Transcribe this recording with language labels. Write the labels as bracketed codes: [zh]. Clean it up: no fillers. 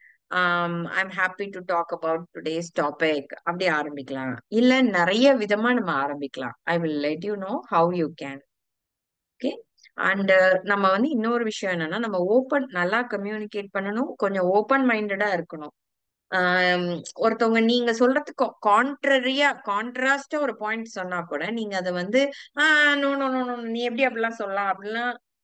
[en] I'm happy to talk about today's topic. [ta] அப்படி ஆரம்பிக்கலாம். இல்ல நிறைய விதமா நம்ம ஆரம்பிக்கலாம். [en] I will let you know how you can. Okay. [ta] And நம்ம வந்து இன்னொரு விஷயம் என்னன்னா, நம்ம நல்லா கம்யூனிகேட் பண்ணணும், கொஞ்சம் ஓப்பன் மைண்டடா இருக்கணும். ஒருத்தவங்க நீங்க சொல்றதுக்கு கான்ட்ராஸ்டா ஒரு பாயிண்ட் சொன்னா கூட நீங்க அதை வந்து நோ நோ நோ நோ நீ எப்படி அப்படிலாம் சொல்லலாம் அப்படிலாம்.